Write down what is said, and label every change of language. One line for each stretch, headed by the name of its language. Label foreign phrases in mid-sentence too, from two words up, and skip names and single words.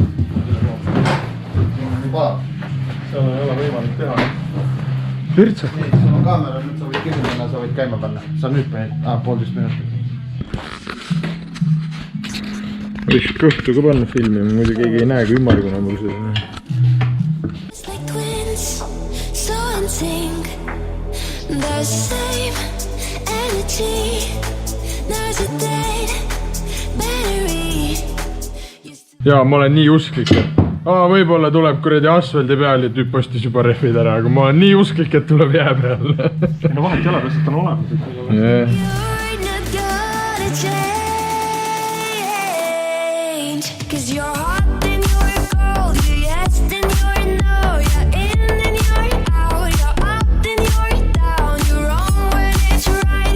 Estonian: Palav. seal ei ole võimalik teha. Virtsa? Nii, sul on kaamera, nüüd sa võid küsida, sa võid käima panna. Sa nüüd panid, 1,5 minutit. Võiks kõhtu ka panna filmi, muidu keegi ei näe, kui ümmargune mul seda.
English: It's like twins, so in sync. The same energy. There's a dead battery.
Estonian: Jaa, ma olen nii usklik, et võib-olla tuleb kuradi asfaldi peal ja tüüp ostis juba rehvid ära, aga ma olen nii usklik, et tuleb jää peal. no vahet ei ole, lihtsalt on olemas.
English: Yeah. You're not gonna change. 'Cause you're hot and you're cold. You're yes and you're no. You're in and you're out. You're up and you're down. You're wrong when it's right.